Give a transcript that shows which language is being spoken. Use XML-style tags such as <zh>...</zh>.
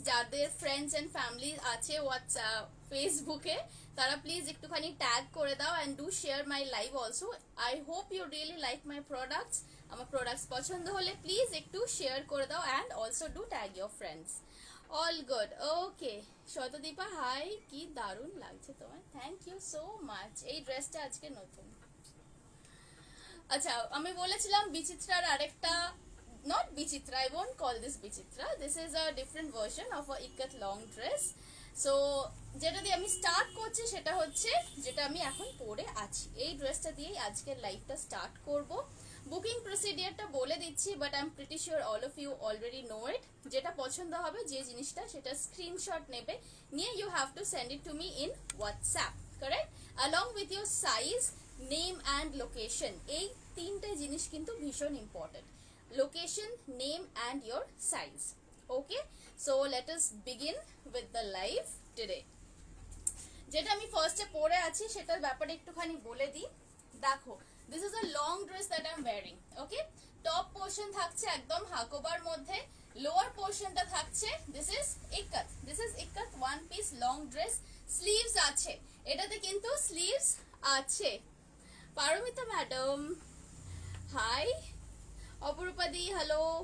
<bn>যাদের friends and family আছে WhatsApp ফেসবুকে তারা প্লিজ একটুখানি ট্যাগ করে দাও</bn> <en>And do share my live also. I hope you really like my products.</en> <bn>আমার প্রোডাক্টস পছন্দ হলে প্লিজ একটু শেয়ার করে দাও</bn> <en>And also do tag your friends. All good.</en> <bn>Okay Satadipa high, কি দারুণ লাগছে তোমার, থ্যাংক ইউ সো মাচ। এই ড্রেসটা আজকে নতুন।</bn> <en>আচ্ছা,</en> <bn>আমি বলেছিলাম বিচিত্রার আরেকটা,</bn> <en>not Bichitra, I won't call this Bichitra, this is a different version of a ikat long dress.</en> <bn>So যেটা দিয়ে আমি স্টার্ট করছি সেটা হচ্ছে যেটা আমি এখন পরে আছি, এই ড্রেসটা দিয়েই আজকের লাইফটা স্টার্ট করব। বুকিং প্রসিডিয়ারটা বলে দিচ্ছি,</bn> <en>But I am pretty sure all of you already know it.</en> <bn>যেটা পছন্দ হবে যে জিনিসটা সেটা স্ক্রিনশট নেবে, নিয়ে</bn> <en>You have to send it to me in WhatsApp, correct, along with your size, name and location.</en> <bn>এই তিনটে জিনিস কিন্তু ভীষণ important,</bn> <en>location, name and your size. Okay, so let us begin with the live today.</en> <bn>যেটা আমি ফার্স্টে পরে আছি সেটার ব্যাপারে একটুখানি বলে দিই।</bn> <en>দেখো, this is a long dress that I am wearing.</en> <bn>Okay, top portion থাকছে একদম হাকোবার মধ্যে, লোয়ার পোর্শনটা থাকছে</bn> <en>this is ikat one piece long dress.</en> <bn>Sleeves আছে, এটাতে কিন্তু স্লিভস আছে। Paromita madam high, অপরূপাদি hello.</bn>